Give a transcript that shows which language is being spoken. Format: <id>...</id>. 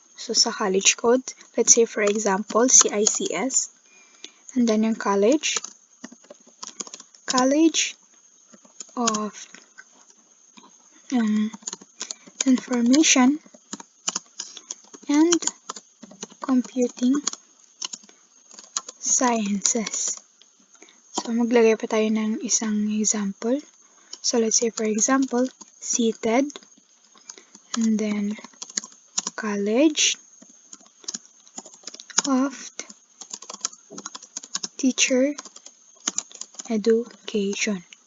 <en>So, sa college code, let's say for example, CICS, and then yung college of Information and Computing Sciences.</en> <tl>So, maglagay pa tayo ng isang example.</tl> <en>So, let's say for example, seated, and then College of Teacher Education.</en>